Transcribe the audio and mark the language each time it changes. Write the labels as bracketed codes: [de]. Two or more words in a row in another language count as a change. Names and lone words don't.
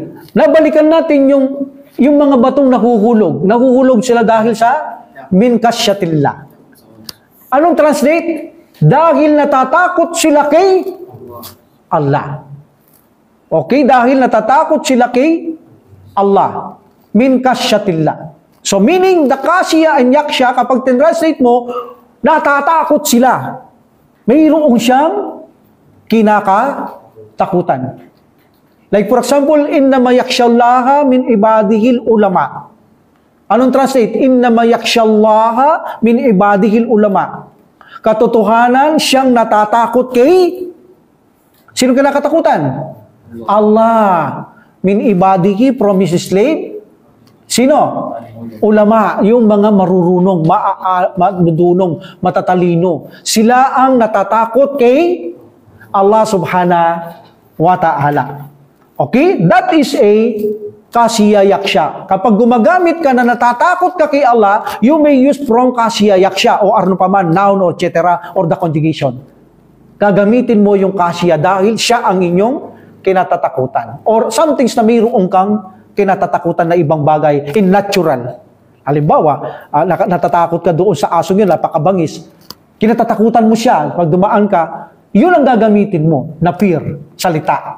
[tl] Nabalikan natin yung mga batong nahuhulog. Nahuhulog sila dahil sa [ar] من خشية الله. [tl] Anong translate? Dahil natatakot sila kay Allah. Okay? Dahil natatakot sila kay Allah. [ar] من خشية الله. [en] So meaning, the kasya and yaksha, [tl] kapag tinranslate mo, natatakot sila. Mayroong siyang kinakatakutan. [en] Like for example, [ar] إنما يخشى الله من عباده العلماء. [tl] Anong translate? [ar] إنما يخشى الله من عباده العلماء. [tl] Katotohanan, siyang natatakot kay sino kinakatakutan? [ar] Allah. من عباده, [en] from his slave. [tl] Sino? Ulama, yung mga marurunong, madunong, matatalino. Sila ang natatakot kay [ar] الله سبحانه وتعالى. [en] Okay? That is a [ar] خشية يخشى. [tl] Kapag gumagamit ka na natatakot ka kay Allah, [en] you may use from [ar] خشية يخشى [tl] o ano pa man, [en] noun or etc. or the conjugation. [tl] Gagamitin mo yung kasya dahil siya ang inyong kinatatakutan. [en] Or something [tl] na mayroong kang kinatatakutan na ibang bagay [en] in natural. [tl] Halimbawa, natatakot ka doon sa asong yun, napakabangis. Kinatatakutan mo siya. Pag dumaan ka, yun ang gagamitin mo na fear, salita.